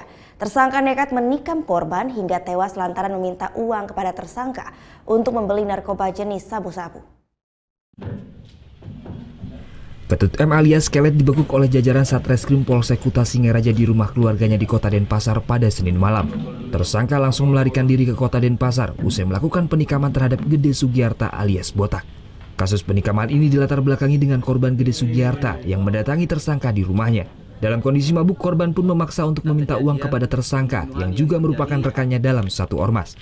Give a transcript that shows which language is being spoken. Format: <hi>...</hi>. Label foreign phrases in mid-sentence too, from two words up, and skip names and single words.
<id>Tersangka nekat menikam korban hingga tewas lantaran meminta uang kepada tersangka untuk membeli narkoba jenis sabu-sabu. Ketut M alias Kelet dibekuk oleh jajaran Satreskrim Polsek Kota Singaraja di rumah keluarganya di Kota Denpasar pada Senin malam. Tersangka langsung melarikan diri ke Kota Denpasar usai melakukan penikaman terhadap Gede Sugiarta alias Botak. Kasus penikaman ini dilatar belakangi dengan korban Gede Sugiarta yang mendatangi tersangka di rumahnya. Dalam kondisi mabuk, korban pun memaksa untuk meminta uang kepada tersangka yang juga merupakan rekannya dalam satu ormas.</id>